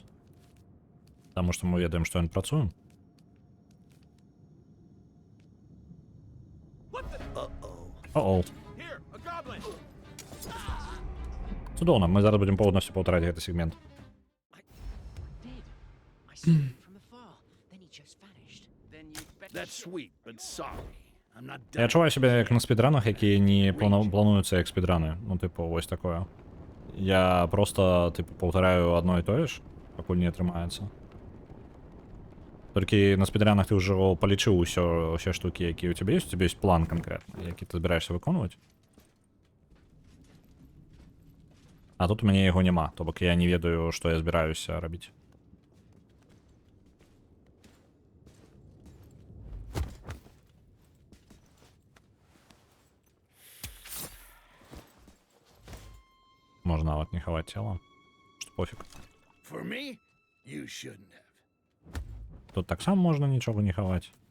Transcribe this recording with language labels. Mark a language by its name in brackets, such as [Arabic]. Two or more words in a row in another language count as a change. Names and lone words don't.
[Belarusian] Таму што мы ведаем, што ён працуе. О-оу. Цудоўна, мы зараз будзем поўнасцю паўтараць гэты сегмент. [English] I saw him from afar. Then he just vanished. Then you'd better That's sweet, but sorry. I'm not [Belarusian] Я [English] dying. [Belarusian] адчуваю сябе як на спідранах, які не плануюцца як спідраны. Ну, типу, вось такое. Я просто, типу, паўтараю одно і тое ж, пакуль не атрымаецца. Толькі на спідранах ты ўжо палічыў усе штукі, якія ў цябе ёсць. У цябе ёсць план канкрэтны, які ты збіраешся выконваць. А тут у мяне яго няма, то бок я не ведаю, што я збіраюся рабіць. Можна нават не хаваць цела. Што пофіг. [English] For me, you shouldn't have. [Belarusian] Тут таксама можна нічога не хаваць.